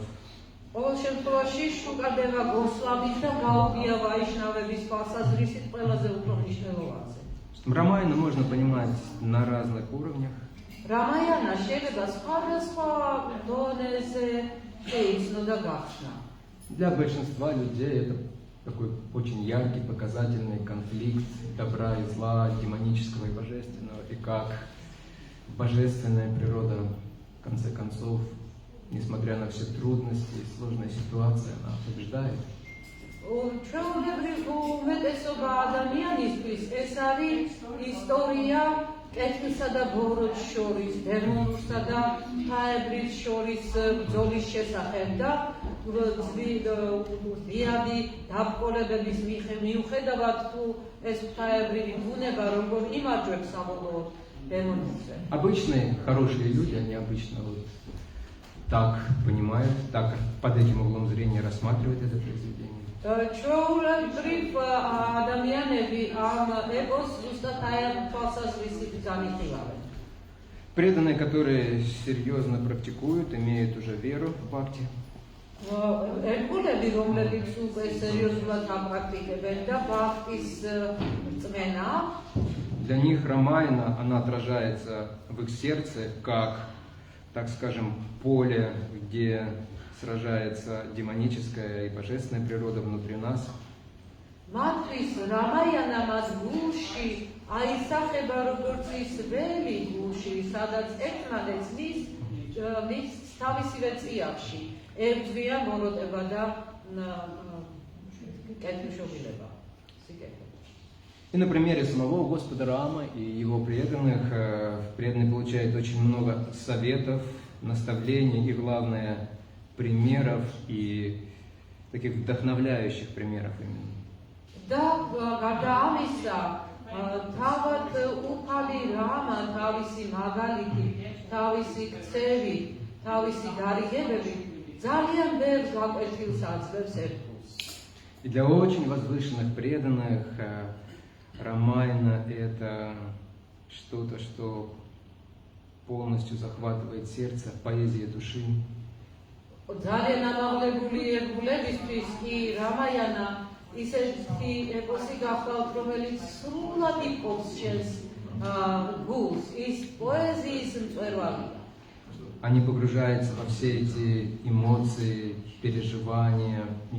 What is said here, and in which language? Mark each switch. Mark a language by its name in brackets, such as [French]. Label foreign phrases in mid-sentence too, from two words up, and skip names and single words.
[Georgian] ყოველ შემთხვევაში შუკადევა გოსვამის და გაუდია ვაიშნავების თვალსაზრისით ყველაზე უფრო მნიშვნელოვანზე. [Russian] Рамайну можно понимать на разных уровнях. [Georgian] Рамаяна შეიძლება სხვადასხვა დონეზე შეიცნო და გახსნა. [Russian] Для большинства людей это такой очень яркий, показательный конфликт добра и зла, демонического и божественного, и как божественная природа, в конце концов, несмотря на все трудности и сложные ситуации, она побеждает. [Georgian] ჩვეულებრივ უმეტესობა ადამიანისთვის ეს არის ისტორია კეთილსა და ბოროტს შორის, დემონურსა და ღვთაებრივს შორის ბრძოლის შესახებ და ზვიადი დაბრკოლებების მიუხედავად თუ ეს ღვთაებრივი ბუნება როგორ იმარჯვებს საბოლოოდ დემონურზე. [Russian] Обычные хорошие люди, они обычно вот так понимают, так под этим углом зрения рассматривают это произведение. [Georgian] ჩვეულებრივ ადამიანები ამ ეპოს ზუსტად აი ამ თვალსაზრისით განიხილავენ. [Russian] Преданные, которые серьезно практикуют, имеют уже веру в бхакти. [Georgian] ერგულები, რომლებიც უკვე სერიოზულად აპრაქტიკებენ და ბхакtis რწმენა, [Russian] Для них Рамайна, она отражается в их сердце как, так скажем, поле, где сражается демоническая и божественная природа внутри нас. [Georgian] მათთვის რამაიანა მას გულში აისახება როგორც ის ველი გულში, სადაც ერთმანეთს მის თავისივე წიაღში ებრძვიან მოროტება და კეთილშობილება, სიკეთე. [Russian] И на примере самого Господа Рама и его преданных, преданные получают очень много советов, наставлений и, главное, примеров и таких вдохновляющих примеров именно. Да, [Georgian] გარდა ამისა, თავად უფალი რამა თავისი მაგალითი, თავისი ქცევით, თავისი გარიგებებით ძალიან ბევრ გაკვეთილს აძლევს ერთგულს. [Russian] И для очень возвышенных преданных Рамайна — это что-то, что полностью захватывает сердце, поэзия души. [Georgian] ძალიან ამაღლებული ერთგულებისთვის კი რამაიანა ისეთი ეპოსი გახლავთ, რომელიც სრულად იპოვს შენს გულს, ის პოეზიის მწვერვალია. [Russian] Они погружаются во все эти эмоции, переживания и